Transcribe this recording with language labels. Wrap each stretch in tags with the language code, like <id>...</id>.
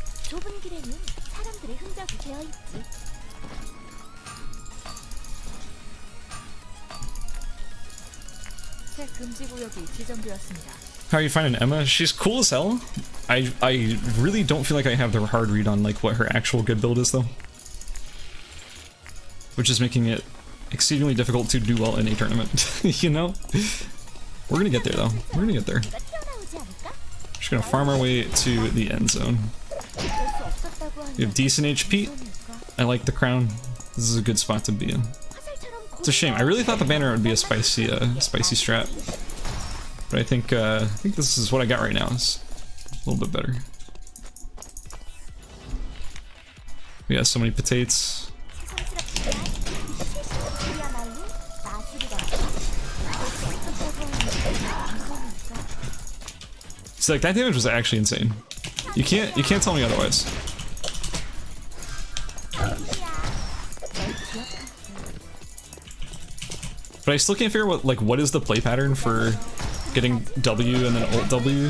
<ko>좁은 길에는 사람들의 흔적이 되어 있지. 새 금지 구역이 지정되었습니다.</ko> <en>How are you finding Emma? She's cool as hell. I really don't feel like I have the hard read on like what her actual good build is though. Which is making it exceedingly difficult to do well in a tournament, you know? We're gonna get there though. We're gonna get there.</en> <ko>네가 튀어나오지 좋지 않을까?</ko> <en>Just gonna farm our way to the end zone.</en> <ko>어쩔 수 없었다고 하니</ko> <en>We have decent HP. I like the crown. This is a good spot to be in.</en> <ko>화살처럼</ko> <en>It's a shame. I really thought the banner would be a spicy strat, but I think this is what I got right now. It's a little bit better. We got so many potatoes.</en> <ko>새삼스럽지만 최신이야말로 마술이다. 어쩔 수 없었다고 하니 무서우니까.</ko> <en>So like that damage was actually insane. You can't tell me otherwise. But I still can't figure out what is the play pattern for getting W and then ult W.</en>